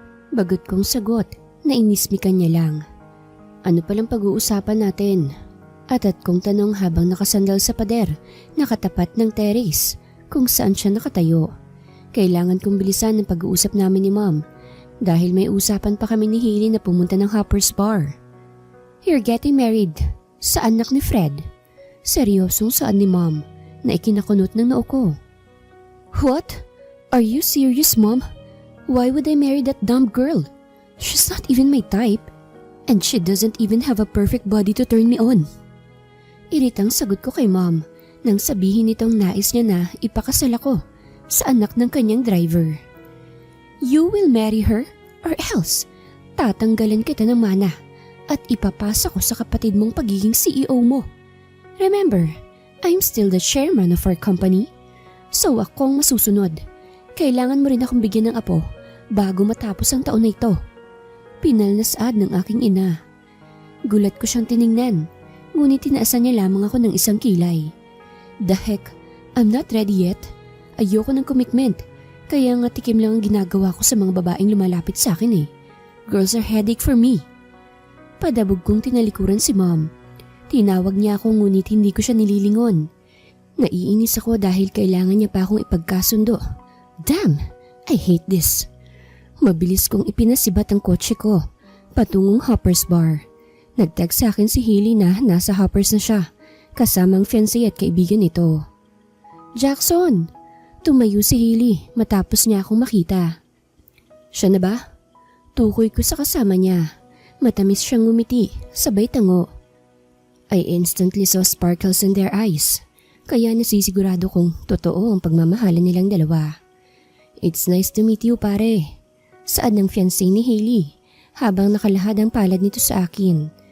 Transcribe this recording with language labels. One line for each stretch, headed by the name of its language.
Filipino: Bagot kong sagot, nainismikan niya lang. Ano palang pag-uusapan natin? At kong tanong habang nakasandal sa pader, nakatapat ng terrace, kung saan siya nakatayo. Kailangan kong bilisan ang pag-uusap namin ni Mom dahil may usapan pa kami ni Hailey na pumunta ng Hopper's Bar.
English: You're getting married
Filipino: sa anak ni Fred. Seryosong saan ni Mom na ikinakunot ng noo ko.
English: What? Are you serious, Mom? Why would I marry that dumb girl? She's not even my type and she doesn't even have a perfect body to turn me on.
Filipino: Iritang sagot ko kay Mom nang sabihin nitong nais niya na ipakasal ako sa anak ng kanyang driver.
English: You will marry her or else
Filipino: tatanggalan kita ng mana at ipapasa ko sa kapatid mong pagiging CEO mo.
English: Remember, I'm still the chairman of our company.
Filipino: So ako ang masusunod. Kailangan mo rin akong bigyan ng apo bago matapos ang taon na ito. Pinal na saad ng aking ina. Gulat ko siyang tiningnan, ngunit tinaasan niya lamang ako ng isang kilay.
English: The heck, I'm not ready yet.
Filipino: Ayoko ng commitment, kaya nga tikim lang ang ginagawa ko sa mga babaeng lumalapit sa akin eh.
English: Girls are headache for me.
Filipino: Padabog kong tinalikuran si Mom. Tinawag niya ako ngunit hindi ko siya nililingon. Naiinis ako dahil kailangan niya pa akong ipagkasundo.
English: Damn, I hate this.
Filipino: Mabilis kong ipinasibat ang kotse ko patungong Hopper's Bar. Nag-text sa akin si Hailey na nasa Hopper's na siya, kasamang fiancé at kaibigan nito. Jackson! Tumayo si Hailey matapos niya akong makita. Siya na ba? Tukoy ko sa kasama niya. Matamis siyang ngumiti, sabay tango.
English: I instantly saw sparkles in their eyes,
Filipino: kaya nasisigurado kong totoo ang pagmamahalan nilang dalawa.
English: It's nice to meet you, pare.
Filipino: Saad ng fiancé ni Hailey habang nakalahad ang palad nito sa akin.